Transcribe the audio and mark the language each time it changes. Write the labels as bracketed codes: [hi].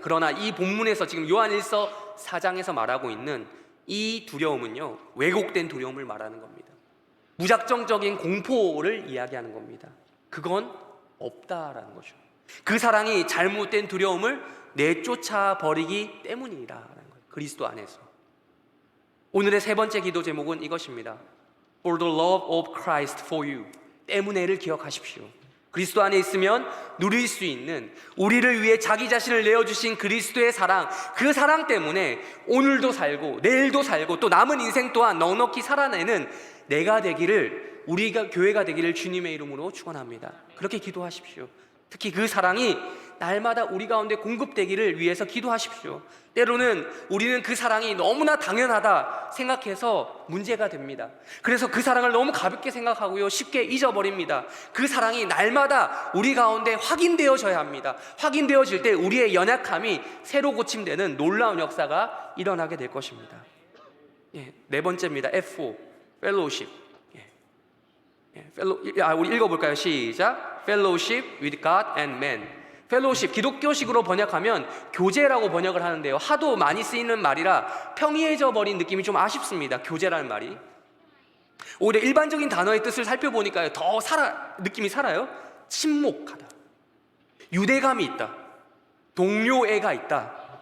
[ko] 그러나 이 본문에서 지금 요한일서 4장에서 말하고 있는 이 두려움은요 왜곡된 두려움을 말하는 겁니다. 무작정적인 공포를 이야기하는 겁니다. 그건 없다라는 거죠. 그 사랑이 잘못된 두려움을 내쫓아 버리기 때문이라는 거예요. 그리스도 안에서. 오늘의 세 번째 기도 제목은 이것입니다. [en] For the love of Christ for you. [ko] 때문에를 기억하십시오. 그리스도 안에 있으면 누릴 수 있는, 우리를 위해 자기 자신을 내어주신 그리스도의 사랑, 그 사랑 때문에 오늘도 살고 내일도 살고 또 남은 인생 또한 넉넉히 살아내는 내가 되기를, 우리가 교회가 되기를 주님의 이름으로 축원합니다. 그렇게 기도하십시오. 특히 그 사랑이 날마다 우리 가운데 공급되기를 위해서 기도하십시오. 때로는 우리는 그 사랑이 너무나 당연하다 생각해서 문제가 됩니다. 그래서 그 사랑을 너무 가볍게 생각하고요 쉽게 잊어버립니다. 그 사랑이 날마다 우리 가운데 확인되어져야 합니다. 확인되어질 때 우리의 연약함이 새로 고침되는 놀라운 역사가 일어나게 될 것입니다. 네 번째입니다. F4 Fellowship. 우리 읽어볼까요? 시작. [en] Fellowship with God and man. [ko] 펠로우십, 기독교식으로 번역하면 교제라고 번역을 하는데요 하도 많이 쓰이는 말이라 평이해져 버린 느낌이 좀 아쉽습니다. 교제라는 말이 오히려 일반적인 단어의 뜻을 살펴보니까요 더 느낌이 살아요. 친목하다, 유대감이 있다, 동료애가 있다.